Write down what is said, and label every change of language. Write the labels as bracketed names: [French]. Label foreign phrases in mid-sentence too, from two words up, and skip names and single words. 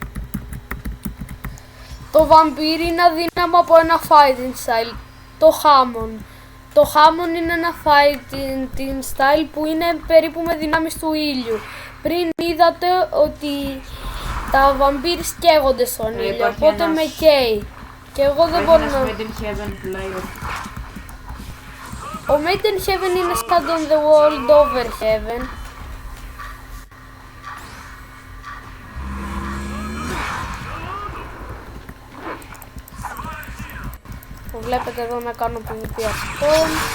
[Greek] Το Vampire είναι αδύναμο από ένα [English] fighting style, [Greek] το Hammond. Το Hammond είναι ένα [English] fighting style [Greek] που είναι περίπου με δυνάμεις του ήλιου. Πριν είδατε ότι τα Vampires καίγονται στον ήλιο, οπότε με καίει. Και εγώ δεν μπορώ να... Made in Heaven που λέει ότι... Ο Made in Heaven είναι σαν τον The World Over Heaven. Βλέπετε εδώ να κάνω PvP αυτόν.